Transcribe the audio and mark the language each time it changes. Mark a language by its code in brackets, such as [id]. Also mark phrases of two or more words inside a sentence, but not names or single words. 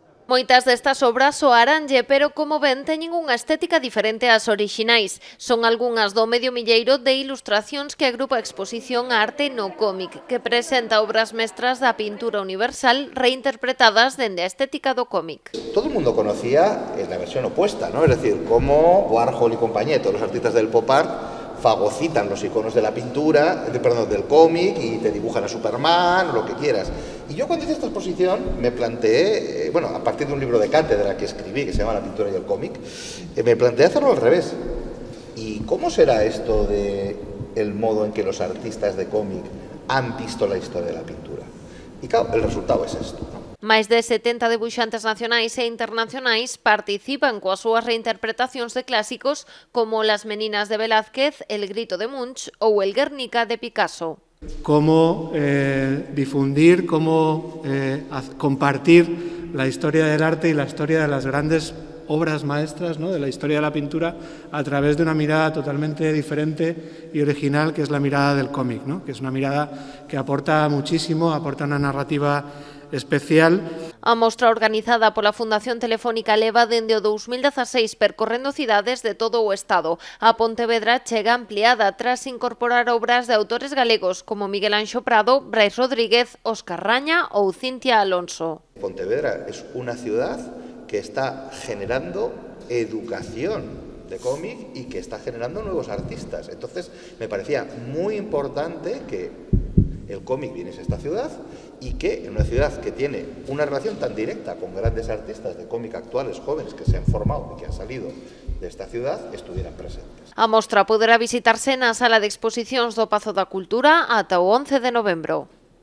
[gl] Moitas destas obras soaranlle, pero como ven, teñen unha estética diferente ás orixinais. Son algunhas do medio milleiro de ilustracións que agrupa a exposición Arte no cómic, que presenta obras mestras da pintura universal reinterpretadas dende a estética do cómic. [es] Todo el mundo conocía la versión opuesta, ¿no? Es decir, cómo Warhol y compañía, todos los artistas del [en] pop art, [es] fagocitan los iconos de la pintura, del cómic, y te dibujan a Superman o lo que quieras. Y yo cuando hice esta exposición me planteé, bueno, a partir de un libro de cátedra que escribí, que se llama La pintura y el cómic, me planteé hacerlo al revés. ¿Y cómo será esto de el modo en que los artistas de cómic han visto la historia de la pintura? Y claro, el resultado es esto, ¿no? [gl] Máis de 70 debuxantes nacionais e internacionais participan coas súas reinterpretacións de clásicos como Las meninas de Velázquez, El grito de Munch ou El Guernica de Picasso. [es] Cómo difundir, cómo compartir la historia del arte y la historia de las grandes obras maestras, ¿no?, de la historia de la pintura a través de una mirada totalmente diferente y original, que es la mirada del cómic, ¿no?, que es una mirada que aporta muchísimo, aporta una narrativa especial. [gl] A mostra organizada pola Fundación Telefónica leva dende o 2016 percorrendo cidades de todo o Estado. A Pontevedra chega ampliada tras incorporar obras de autores galegos como Miguel Anxo Prado, Brais Rodríguez, Óscar Raña ou Cintia Alonso. [es] Pontevedra es una ciudad que está generando educación de cómic y que está generando nuevos artistas. Entonces me parecía muy importante que el cómic viniese a esta ciudad y que en una ciudad que tiene una relación tan directa con grandes artistas de cómic actuales, jóvenes que se han formado y que han salido de esta ciudad, estuvieran presentes. [gl] A mostra poderá visitarse na sala de exposicións do Pazo da Cultura ata o 11 de novembro.